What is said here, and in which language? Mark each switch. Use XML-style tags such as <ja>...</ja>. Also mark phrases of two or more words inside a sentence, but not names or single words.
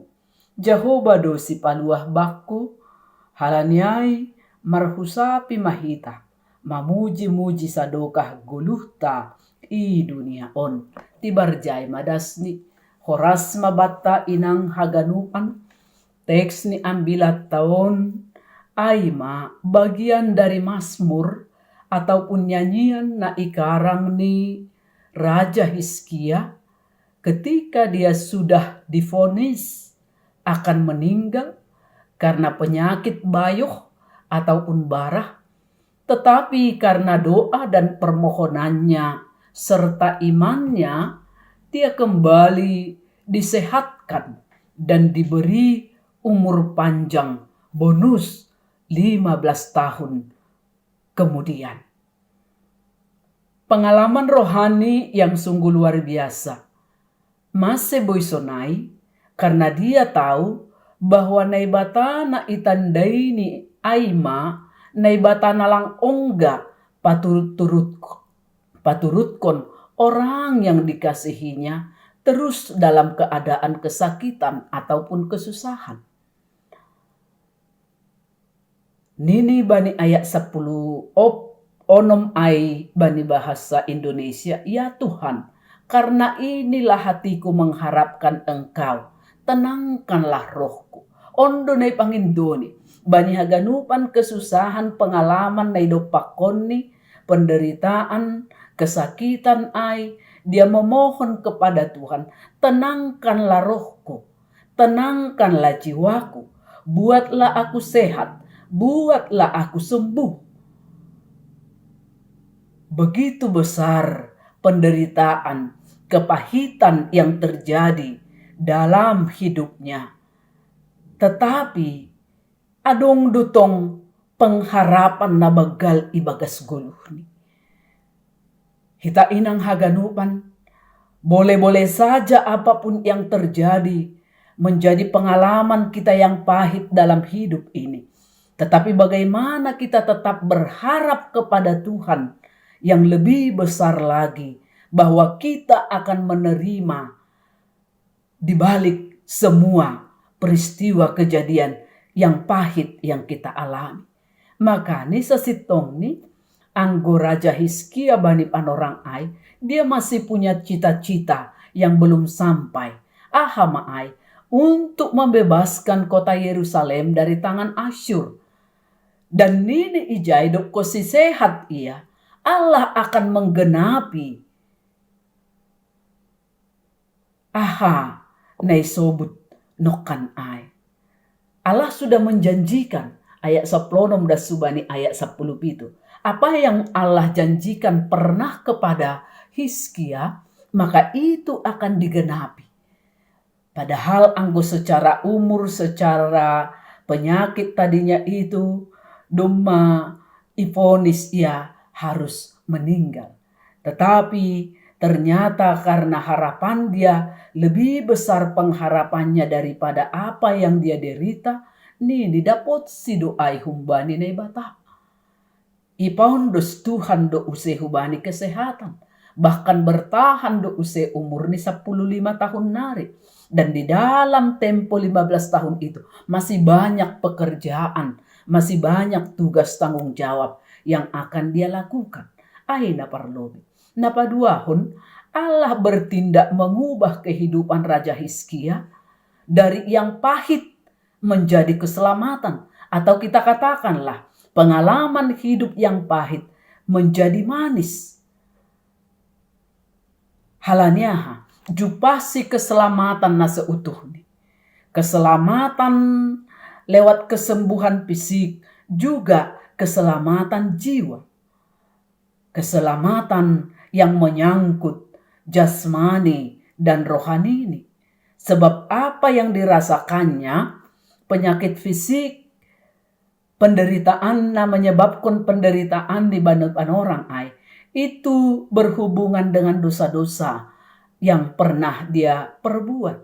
<bts>Jahoba do si paluah bakku, halaniai marhusapi mahita. Mamuji-muji sadokah guluhta i dunia on. Tibarjay madasni, horas mabatta inang haganupan. Teks ni ambilat taon, aima</bts> <id>bagian dari Mazmur ataupun nyanyian</id> <bts>na ikarang ni</bts> <id>Raja Hizkia ketika dia sudah divonis akan meninggal karena penyakit bayoh ataupun barah, tetapi karena doa dan permohonannya serta imannya, dia kembali disehatkan dan diberi umur panjang bonus 15 tahun kemudian. Pengalaman rohani yang sungguh luar biasa.</id> <bts>Mase boisonai</bts> <id>karena dia tahu bahwa</id> <bts>naibatana itandaini aima naibatana lang ongga paturutkon</bts> <id>orang yang dikasihinya terus dalam keadaan kesakitan ataupun kesusahan.</id> <bts>Nini bani ayat 10 onom ai bani</bts> <id>bahasa Indonesia, ya Tuhan, karena inilah hatiku mengharapkan Engkau, tenangkanlah rohku.</id> <bts>Ondo nai pangindoni, bani haganupan</bts> <id>kesusahan pengalaman</id> <bts>nai dopakoni,</bts> <id>penderitaan, kesakitan</id> <bts>ai,</bts> <id>dia memohon kepada Tuhan, tenangkanlah rohku, tenangkanlah jiwaku, buatlah aku sehat, buatlah aku sembuh. Begitu besar penderitaan, kepahitan yang terjadi dalam hidupnya.</id> <bts>Tetapi adong dutong pengharapan na bagal ibagas guluhni. Hita inang haganupan,</bts> <id>boleh-boleh saja apapun yang terjadi menjadi pengalaman kita yang pahit dalam hidup ini. Tetapi bagaimana kita tetap berharap kepada Tuhan yang lebih besar lagi, bahwa kita akan menerima di balik semua peristiwa kejadian yang pahit yang kita alami.</id> <bts>Maka ni sesitong ni anggo Raja Hizkia bani panorang ai,</bts> <id>dia masih punya cita-cita yang belum sampai. Ahama ai untuk membebaskan kota Yerusalem dari tangan Asyur.</id> <bts>Dan nini ijai dok kosi sehat ia,</bts> <id>Allah akan menggenapi</id> <bts>nay sobut nokan ai.</bts> <id>Allah sudah menjanjikan ayat 10</id> <bts>das subani</bts> <id>ayat 10 itu. Apa yang Allah janjikan pernah kepada Hizkia, maka itu akan digenapi. Padahal anggo secara umur, secara penyakit tadinya itu</id> <bts>doma ivonis ia</bts> <id>harus meninggal. Tetapi ternyata karena harapan dia lebih besar pengharapannya daripada apa yang dia derita,</id> <bts>ni didapot si doai humbani na ibata. Ipaun dos Tuhan do use hubani kesehatan.</bts> <id>Bahkan bertahan</id> <bts>do use umur ni 15 tahun nari.</bts> <id>Dan di dalam tempo 15 tahun itu masih banyak pekerjaan, masih banyak tugas tanggung jawab yang akan dia lakukan.</id> <bts>Aina parlobi.</bts> <id>Napaduahon Allah bertindak mengubah kehidupan Raja Hizkia dari yang pahit menjadi keselamatan. Atau kita katakanlah pengalaman hidup yang pahit menjadi manis.</id> <bts>Halanya jupasi keselamatan na seutuhnya.</bts> <id>Keselamatan lewat kesembuhan fisik, juga keselamatan jiwa. Keselamatan yang menyangkut jasmani dan rohani ini. Sebab apa yang dirasakannya, penyakit fisik, penderitaan menyebabkan penderitaan di badan orang itu berhubungan dengan dosa-dosa yang pernah dia perbuat.</id>